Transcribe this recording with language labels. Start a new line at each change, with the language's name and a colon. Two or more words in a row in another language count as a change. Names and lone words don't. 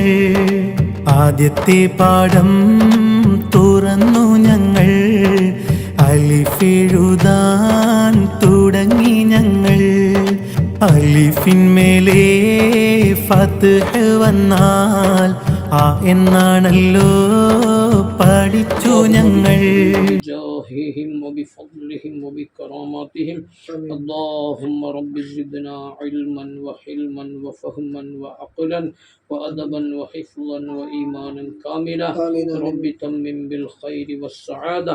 Malayalam: ആദ്യത്തെ പാഠം തുറന്നു ഞങ്ങൾ, അലിഫെഴുതാൻ തുടങ്ങി ഞങ്ങൾ. അലിഫിന്മേലേ ഫത്ഹ് വന്നാൽ ആ എന്നാണല്ലോ പഠിച്ചു ഞങ്ങൾ.
Arabic: بجاههم وبفضلهم وبكراماتهم اللهم رب زدنا علما وحلما وفهما وعقلا وأدبا وحفظا وإيمانا كاملا. رب تمم بالخير والسعادة.